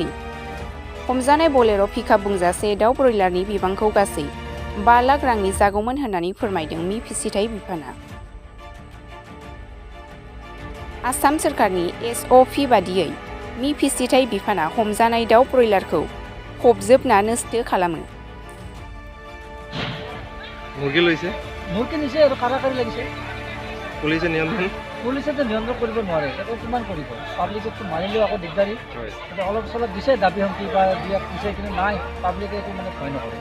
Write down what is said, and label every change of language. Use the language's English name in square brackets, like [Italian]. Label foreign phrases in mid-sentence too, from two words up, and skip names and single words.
[Bodo] हमजानाय बलेर' पिकआप बुंजासे दाउ ब्रयलारनि बिबांखौ गासै 5 लाख रांनि जागौमोन होननानै फोरमायदों मि फिसिथाइ बिफाना। आसाम सोरखारनि SOP बादियै मि फिसिथाइ बिफाना हमजानाय दाउ ब्रयलारखौ फबजोबना नष्ट खालामो। [Assamese] মুরগি লৈছে মুরগি নিছে আৰু কাৰাকাৰি লাগিছে। পুলিচে নিয়ন্ত্ৰণ কৰিব নোৱাৰে, সেইটো কিমান কৰিব? পাব্লিকতো মাৰিলেও আকৌ দিগদাৰী। অলপ চলপ দিছে দাবী সমিতি বা দিয়াত দিছে, কিন্তু নাই, পাব্লিকে একো মানে ভয় নকৰে।